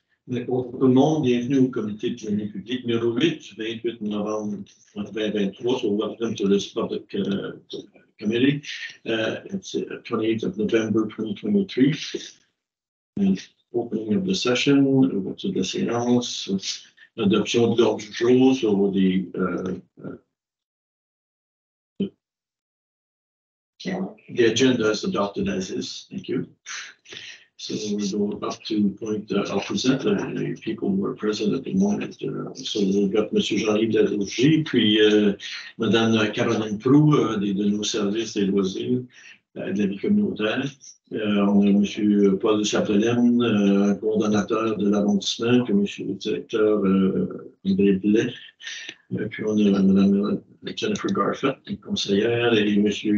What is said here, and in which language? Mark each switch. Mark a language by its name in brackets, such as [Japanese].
[French] Bonjour tout le monde, bienvenue au comité de génie public numéro 8 du 28 novembre 2023. [English] So welcome to this public committee. It's 28th of November 2023. And opening of the session, [French] vote de la séance, l'adoption de l'ordre du jour sur [English] the agenda is adopted as is. Thank you. So we'll go up to point, I'll present the people who are present at the moment. So we've got M. [French] Jean-Yves Desrougier, puis Mme Caroline Proulx, de nos services des loisirs, de la vie communautaire. On a M. Paul Chapelaine, coordonnateur de l'arrondissement, puis M. le directeur André Blais. Puis on a Mme Jennifer Garfett, conseillère, et M.